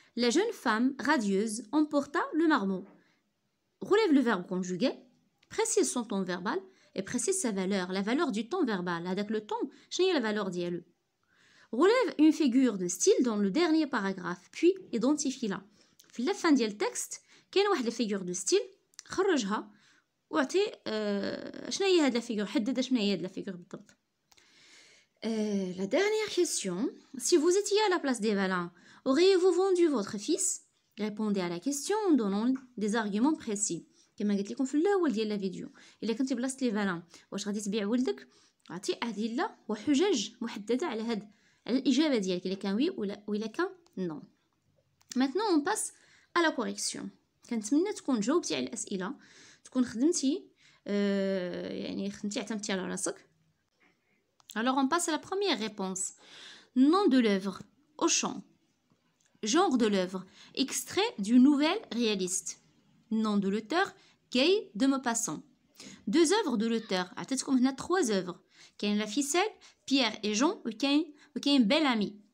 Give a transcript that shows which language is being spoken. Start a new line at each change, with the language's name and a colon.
French: La jeune femme radieuse emporta le marmot. Relève le verbe conjugué, précise son ton verbal et précise sa valeur, la valeur du ton verbal. Avec le ton, شنو la valeur ديالو. Relève une figure de style dans le dernier paragraphe, puis identifie-la.
Arabic: في la fin ديال التكست كاين واحد الفيغور دو ستيل، خرجها واعطي شنو هي هاد لا فيغور، حدد شنو هي هاد لا فيغور بالضبط.
French: La dernière question. Si vous étiez à la place des Valins, auriez-vous vendu votre fils? Répondez à la question en donnant des arguments précis.
Arabic: كما قلت لكم في الاول ديال لا فيديو، الا كنتي بلاصه لي فالان واش غادي تبيع ولدك، عطي ادله وحجج محدده على الاجابه ديالك، الا كان وي ولا كان نو.
French: Maintenant on passe à la correction.
Arabic: كنتمنى تكون جاوبتي على الاسئله، تكون خدمتي يعني اعتمدتي على راسك.
French: Alors on passe à la première réponse. Nom de l'œuvre, Auchan. Genre de l'œuvre, extrait d'une nouvelle réaliste. Nom de l'auteur, Gay de Maupassant. Deux œuvres de l'auteur,
Arabic: عطيتكم هنا
French: trois œuvres.
Arabic: كاين La ficelle, Pierre et Jean, وكاين Bel Ami.